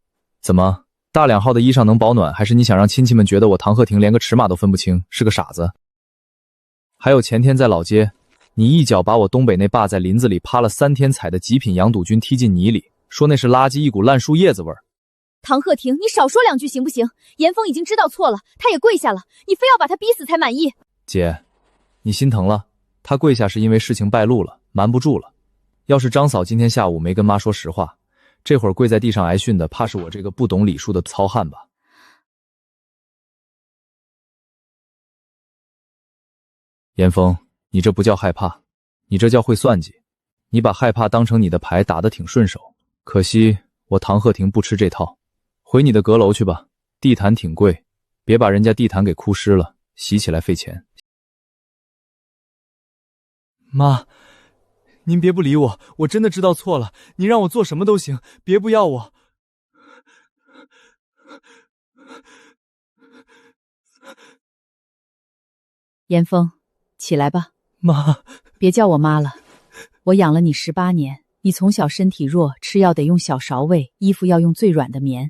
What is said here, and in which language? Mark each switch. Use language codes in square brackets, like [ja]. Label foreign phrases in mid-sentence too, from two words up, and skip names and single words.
[zh] 怎麼，大2號的衣裳能保暖，還是你想讓親戚們覺得我唐鶴亭連個尺碼都分不清，是個傻子？還有前天在老街，你一腳把我東北那爸在林子裡趴了3天採的極品洋肚菌踢進泥裡，說那是垃圾，一股爛樹葉子味兒。唐鶴亭，你少說2句行不行？嚴峰已經知道錯了，他也跪下了，你非要把他逼死才滿意。姐，你心疼了，他跪下是因为事情敗露了，瞞不住了。要是張嫂今天下午沒跟媽說實話，這會兒跪在地上挨訓的，怕是我這個不懂禮數的糙漢吧。嚴峰，你這不叫害怕，你這叫會算計。你把害怕當成你的牌，打得挺順手，可惜我唐鶴亭不吃這套。回你的閣樓去吧，地毯挺貴，別把人家地毯給哭濕了，洗起來費錢。媽，您別不理我，我真的知道錯了，您讓我做什麼都行，別不要我。嚴峰，起來吧。媽，別叫我媽了，我養了你18年，你從小身體弱，吃藥得用小勺餵，衣服要用最軟的棉。